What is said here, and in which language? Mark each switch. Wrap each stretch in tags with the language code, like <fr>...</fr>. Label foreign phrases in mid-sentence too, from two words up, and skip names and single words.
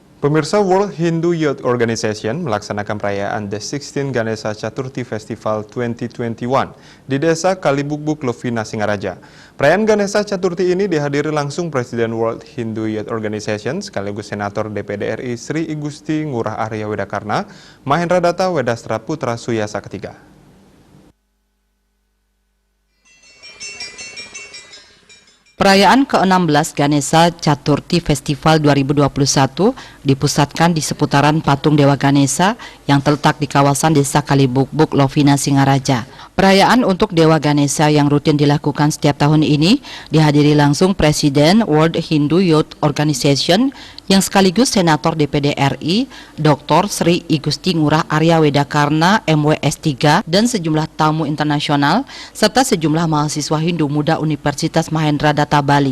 <id>Pemirsa,</id> <en>World Hindu Youth Organization</en> <id>melaksanakan perayaan The 16 Ganesha Chaturthi Festival 2021 di Desa Kalibukbuk, Lovina, Singaraja. Perayaan Ganesha Chaturthi ini dihadiri langsung Presiden</id> <en>World Hindu Youth Organization</en> <id>sekaligus Senator DPD RI Sri Igusti Ngurah Arya Wedakarna, Mahendra Datta Wedastra Putra Suyasa III. Perayaan ke-16 Ganesha Chaturthi Festival 2021 dipusatkan di seputaran patung Dewa Ganesha yang terletak di kawasan Desa Kalibukbuk, Lovina, Singaraja. Perayaan untuk Dewa Ganesha yang rutin dilakukan setiap tahun ini dihadiri langsung Presiden</id> <en>World Hindu Youth Organization</en> <id>yang sekaligus Senator DPD RI, Dr. Sri Igusti Ngurah Arya Wedakarna, MWS3, dan sejumlah tamu internasional, serta sejumlah mahasiswa Hindu muda Universitas Mahendra Datta Bali.</id>